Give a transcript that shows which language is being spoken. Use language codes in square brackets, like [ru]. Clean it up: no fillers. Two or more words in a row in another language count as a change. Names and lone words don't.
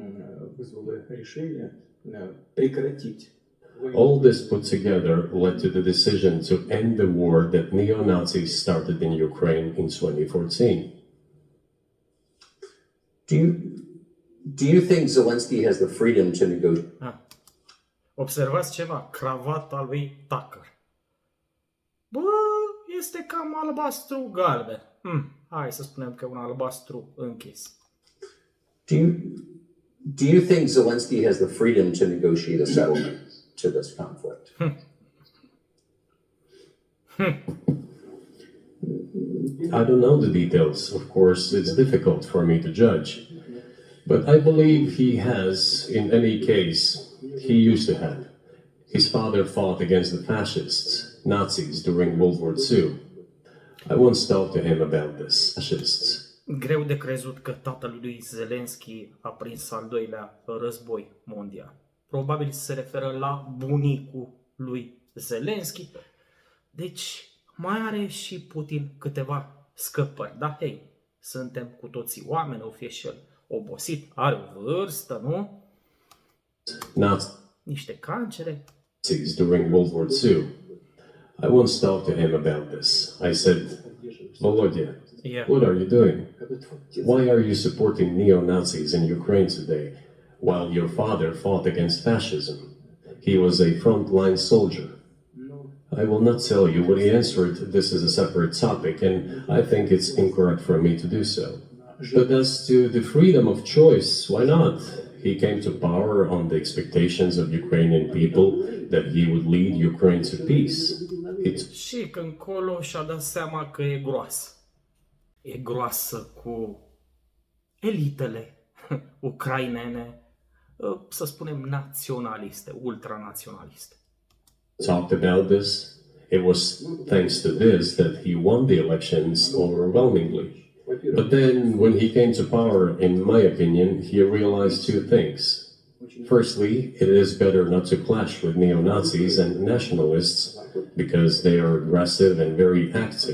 [en] All this put together led to the decision to end the war that neo-Nazis started in Ukraine in 2014. Do you think Zelensky has the freedom to negotiate? [ro] Observați ceva, cravata lui Tucker. Bă, este cam albastru-galben. Hai să spunem că e un albastru închis. [en] Do you think Zelensky has the freedom to negotiate a settlement to this conflict? I don't know the details. Of course, it's difficult for me to judge. But I believe he has, in any case, he used to have. His father fought against the fascists, Nazis, during World War II. I once talked to him about this. Fascists. [ro] Greu de crezut că tatăl lui Zelensky a prins al doilea război mondial. Probabil se referă la bunicul lui Zelensky. Deci mai are și Putin câteva scăpări. Dar hei, suntem cu toții oameni, o fie și el obosit, are o vârstă, nu? Niște cancere. [en] During World War II. I once talked to him about this. I said, Volodya, what are you doing? Why are you supporting neo-Nazis in Ukraine today, while your father fought against fascism? He was a frontline soldier. I will not tell you what he answered. This is a separate topic, and I think it's incorrect for me to do so. But as to the freedom of choice, why not? He came to power on the expectations of Ukrainian people that he would lead Ukraine to peace. [ro] Și că încolo și-a dat seama că e groasă. E groasă cu elitele ucrainene, să spunem naționaliste, ultranaționaliste. [en] Talked about this. It was thanks to this that he won the elections overwhelmingly. But then, when he came to power, in my opinion, he realized two things. Firstly, it is better not to clash with neo-Nazis and nationalists because they are aggressive and very active.